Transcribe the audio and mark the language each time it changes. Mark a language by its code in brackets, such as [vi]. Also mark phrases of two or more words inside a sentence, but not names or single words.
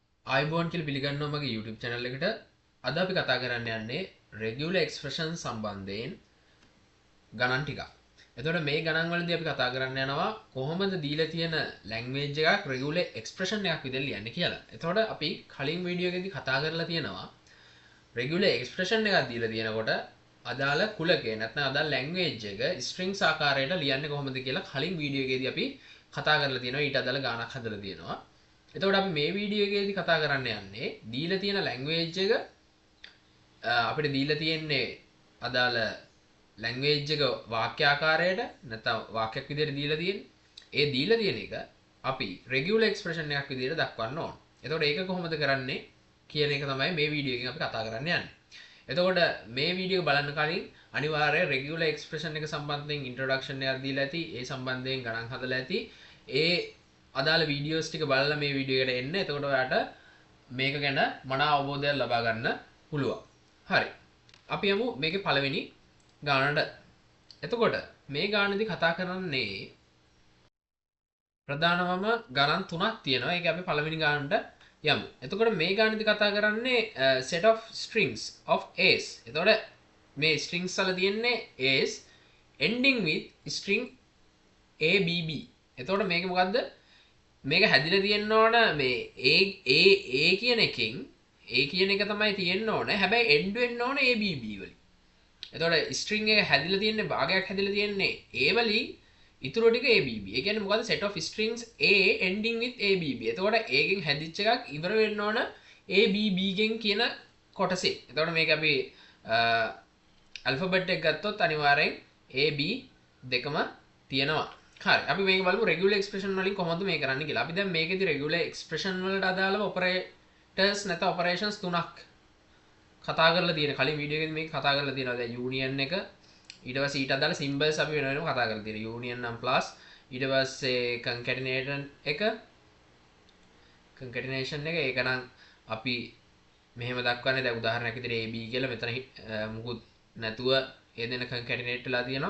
[si] ආයිබෝන් කියලා පිළිගන්නවා මගේ [en] YouTube channel [si] එකට. අද අපි කතා කරන්න යන්නේ [en] regular expression [si] සම්බන්ධයෙන් ගණන් ටිකක්. එතකොට මේ ගණන් වලදී අපි කතා කරන්න යනවා කොහොමද දීලා තියෙන language එකක් [en] regular expression [si] එකක් විදිහට ලියන්නේ කියලා. එතකොට අපි කලින් වීඩියෝ එකේදී කතා කරලා තියෙනවා [en] regular expression [si] එකක් දීලා තියෙනකොට අදාළ කුලකේ නැත්නම් අදාළ language එක strings ආකාරයට ලියන්නේ කොහොමද කියලා කලින් වීඩියෝ එකේදී අපි කතා කරලා තියෙනවා. ඊට අදාළ ගානක් හදලා තියෙනවා. එතකොට අපි මේ වීඩියෝ එකේදී කතා කරන්න යන්නේ දීලා තියෙන language එක අපිට දීලා තියෙන්නේ අදාළ language එක වාක්‍ය ආකාරයට නැත්නම් වාක්‍යයක් විදිහට දීලා තියෙන්නේ. ඒ දීලා තියෙන එක අපි regular expression එකක් විදිහට දක්වන්න ඕන. එතකොට ඒක කොහොමද කරන්නේ කියන එක තමයි මේ වීඩියෝ එකෙන් අපි කතා කරන්න යන්නේ. එතකොට මේ වීඩියෝ බලන්න කලින් අනිවාර්යයෙන් [en] regular expression [si] එක සම්බන්ධයෙන් introduction එකක් දීලා ඇති. ඒ සම්බන්ධයෙන් ගණන් හදලා ඇති. ඒ අදාළ වීඩියෝස් ටික බලලා මේ වීඩියෝ එකට එන්න. එතකොට ඔයාලට මේක ගැන මනා අවබෝධයක් ලබා ගන්න පුළුවන්. හරි. අපි යමු මේකේ පළවෙනි ගානට. එතකොට මේ ගානේදී කතා කරන්නේ ප්‍රධානවම ගණන් තුනක් තියෙනවා. ඒක අපි පළවෙනි ගානට යමු. එතකොට මේ ගානේදී කතා කරන්නේ [en] set of strings of a's. [si] එතකොට මේ strings වල තියෙන්නේ [en] a's ending with string abb. [si] එතකොට මේක මොකද්ද? මේක හැදිලා තියෙන්න ඕන මේ a කියන එකෙන් a කියන එක තමයි තියෙන්න ඕන. හැබැයි end වෙන්න ඕන abb වලින්. එතකොට string එක හැදිලා තියෙන්නේ භාගයක් හැදිලා තියෙන්නේ a වලින් ඉතුරු ටික abb. ඒ කියන්නේ මොකද්ද? [en] set of strings a ending with abb. [si] එතකොට a ගෙන් හැදිච්ච එකක් ඉවර වෙන්න ඕන abb ගෙන් කියන කොටසේ. එතකොට මේක අපි alphabet එක ගත්තොත් අනිවාර්යෙන් ab දෙකම තියෙනවා. හරි අපි මේක බලමු [en] regular expression [si] වලින් කොහොමද මේක කරන්නේ කියලා. අපි දැන් මේකේදී [en] regular expression [si] වලට අදාළව operators නැත්නම් operations තුනක් කතා කරලා තියෙන. කලින් වීඩියෝ එකේදී මේක කතා කරලා තියෙනවා. දැන් union එක ඊට පස්සේ ඊට අදාළ symbols අපි වෙන වෙනම කතා කරලා තියෙනවා. union නම් plus ඊට පස්සේ concatenation එක ඒක නම් අපි මෙහෙම දක්වන්නේ දැන් උදාහරණයක් විදිහට ab කියලා මෙතන මුකුත් නැතුව ඒ දෙන concatenate වෙලා තියෙනවා.